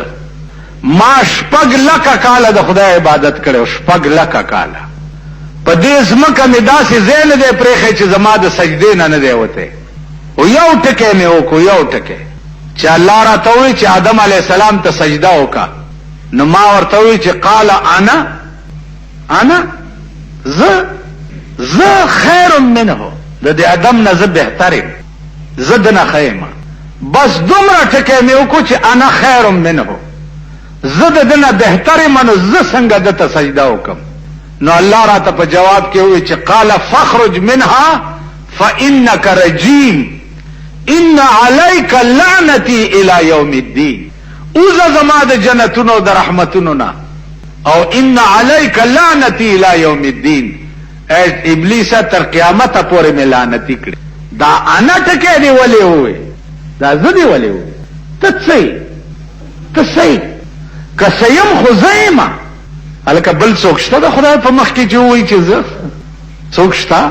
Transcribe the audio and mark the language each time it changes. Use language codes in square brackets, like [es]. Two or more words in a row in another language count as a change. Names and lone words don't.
[ps] ما 6 لکه کاله د خدای عبادت کړو، 6 لکه کاله په دې ځمکه مې داسې ځای نه دی پرېښی چې زما د سجدې نه نه دی وتی. او یو ټکی مې وکړو، یو ټکی چې الله راته وایي چې آدم علیه السلام ته سجده وکړه. نو ما ورته وایي چې [ar] قال انا [ps] زه [ar] خیر منه، [ps] د دې آدم نه زه بهتر یم، زه دنه ښه یم. بس دومره ټکی مې وکړو چې [ar] انا خیر منه، [ps] زه د دنه بهتر یم، نو زه څنګه دته سجده وکم. نو الله راته په جواب کې وایي چې [ar] قال فاخرج منها فانك رجيم ان عليك لعنتي الى يوم الدين. [ps] اوزه زما د جنتونو د رحمتونو نه او [ar] ان عليك لعنتي الى يوم الدين. [ps] ابلیس تر قیامت پورې مې لعنتی کړي. دا انا ټکی دی ولې وې، دا زه دی ولې وې. ته صحیح که سیم خو زیمه هلکه بل څوک شته د خدای په مخ کې چې ووایي چې زه څوک شته؟